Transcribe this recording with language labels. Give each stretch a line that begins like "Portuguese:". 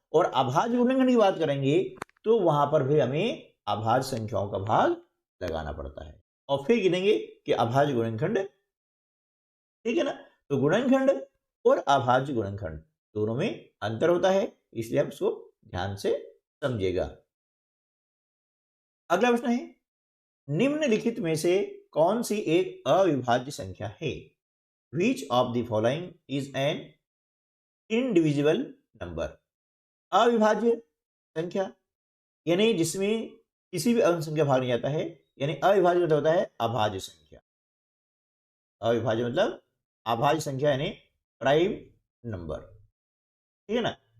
Hindi: और अभाज्य गुणनखंड की बात करेंगे तो वहां पर भी हमें अभाज्य संख्याओं का भाग लगाना पड़ता है और फिर गिनेंगे कि अभाज्य गुणनखंड, ठीक है ना। तो गुणनखंड और अभाज्य गुणनखंड दोनों में अंतर होता है, इसलिए आप इसको ध्यान से समझिएगा। अगला प्रश्न है, निम्नलिखित में से कौन सी एक अविभाज्य संख्या है?
English: Which of the following is an indivisible number?
Hindi: अविभाज्य संख्या यानी जिसमें किसी भी अंक संख्या भाग नहीं जाता है, यानी अविभाज्य मतलब होता है अभाज्य संख्या। अविभाज्य मतलब अभाज्य संख्या यानी प्राइम नंबर, ठीक है ना।